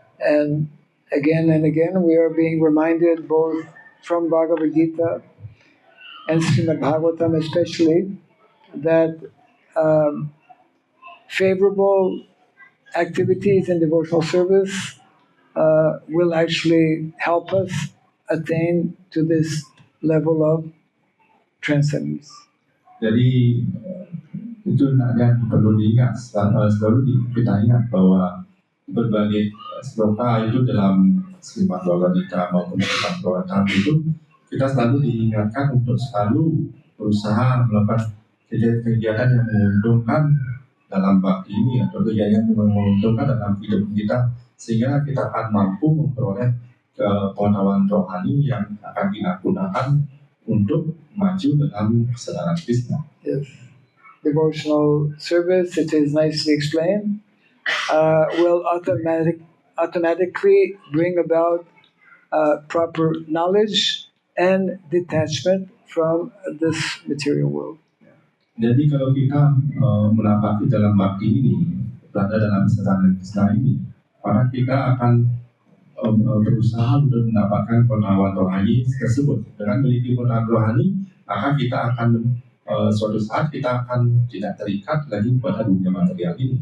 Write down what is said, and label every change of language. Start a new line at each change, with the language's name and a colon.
English: And again, we are being reminded both from Bhagavad Gita and Srimad Bhagavatam especially that favorable activities in devotional service will actually help us attain to this level of transcendence.
Indonesian: Jadi itu yang perlu diingat, selalu kita ingat bahwa berbagai sloka itu dalam Srimad Bhagavad Gita maupun Srimad Bhagavatam itu kita selalu diingatkan untuk selalu berusaha melakukan kegiatan yang menguntungkan dalam bakti ini, atau kegiatan yang menguntungkan dalam hidup kita, sehingga kita akan mampu memperoleh pengetahuan rohani yang akan kita gunakan untuk maju dalam kesadaran Krishna.
English: Yes. Devotional service, it is nicely explained, will automatically bring about proper knowledge and detachment from this material world.
Indonesian: Jadi kalau kita menapaki dalam bakti ini, berada dalam kesadaran Krishna ini, maka kita akan berusaha untuk mendapatkan pengetahuan rohani tersebut. Dengan memiliki pengetahuan rohani, maka kita akan suatu saat kita akan tidak terikat lagi pada dunia material ini.